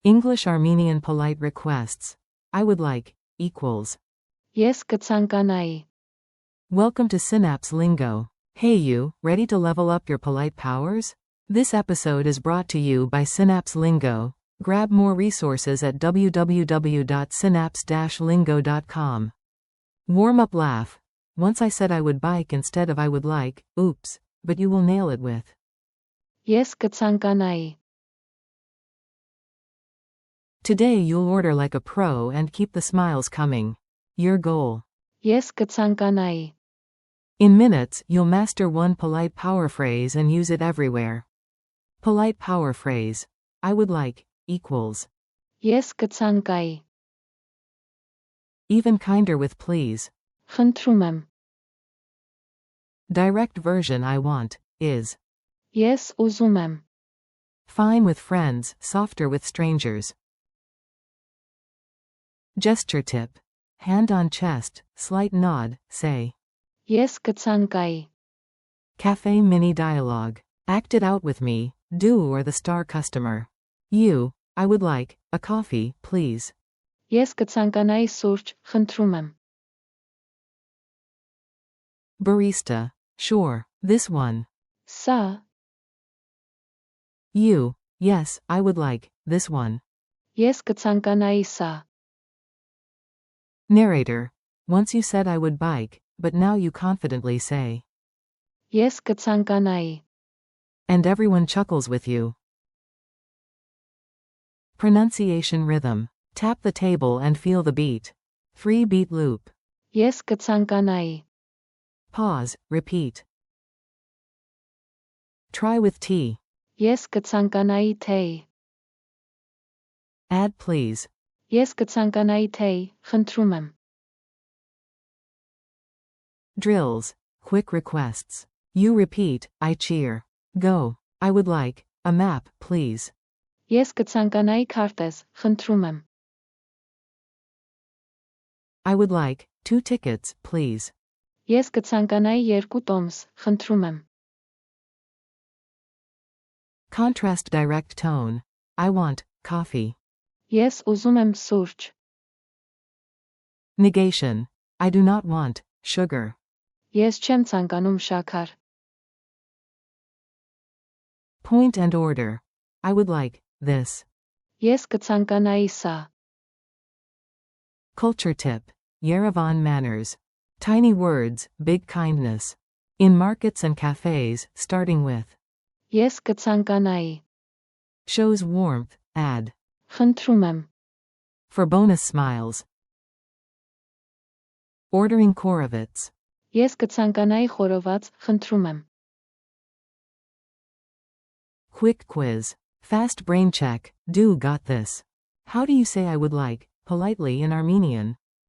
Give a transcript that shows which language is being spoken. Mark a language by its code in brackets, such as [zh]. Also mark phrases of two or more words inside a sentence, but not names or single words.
[en] English-Armenian polite requests. I would like, equals. [hy] Ես կցանկանայի. [en] Welcome to Synapse Lingo. Hey you, ready to level up your polite powers? This episode is brought to you by Synapse Lingo. Grab more resources at www.synapse-lingo.com. Warm-up laugh. Once I said I would bike instead of I would like, oops, but you will nail it with. [hy] Ես կցանկանայի. [en] Today you'll order like a pro and keep the smiles coming. Your goal. [hy] Ես կցանկանայի. [en] In minutes, you'll master one polite power phrase and use it everywhere. Polite power phrase. I would like, equals. [hy] Ես կցանկայի. [en] Even kinder with please. [hy] Խնդրում եմ. [en] Direct version I want, is. [hy] Ես ուզում եմ. [en] Fine with friends, softer with strangers. Gesture tip. Hand on chest, slight nod, say. [hy] Ես կցանկայի. [en] Cafe mini dialogue. Act it out with me, do or the star customer. You, I would like, a coffee, please. [hy] Ես կցանկանայի սուրճ, խնդրում եմ. [en] Barista. Sure, this one. [hy] Սա. [en] You, yes, I would like, this one. [hy] Ես կցանկանայի սա. [en] Narrator. Once you said I would bike, but now you confidently say. [hy] Ես կցանկանայի. [en] And everyone chuckles with you. Pronunciation rhythm. Tap the table and feel the beat. 3-beat loop. [hy] Ես կցանկանայի. [en] Pause, repeat. Try with tea. [hy] Ես կցանկանայի թեյ. [en] Add please. [hy] Ես կցանկանայի թեյ, խնդրում եմ. [en] Drills. Quick requests. You repeat, I cheer. Go. I would like, a map, please. [hy] Ես կցանկանայի քարտեզ, խնդրում եմ. [en] I would like, 2 tickets, please. [hy] Ես կցանկանայի 2 տոմս, խնդրում եմ. [en] Contrast direct tone. I want, coffee. [hy] Ես ուզում եմ սուրճ. [en] Negation. I do not want, sugar. [hy] Ես չեմ ցանկանում շաքար. [en] Point and order. I would like, this. [hy] Ես կցանկանայի սա. [en] Culture tip. Yerevan manners. Tiny words, big kindness. In markets and cafes, starting with. [hy] Ես կցանկանայի. [en] Shows warmth, add. [hy] Խնդրում եմ. [en] For bonus smiles. Ordering Korovets. [hy] Ես կցանկանայի խորոված, խնդրում եմ. [en] Quick quiz. Fast brain check. Do got this. How do you say I would like, politely in Armenian?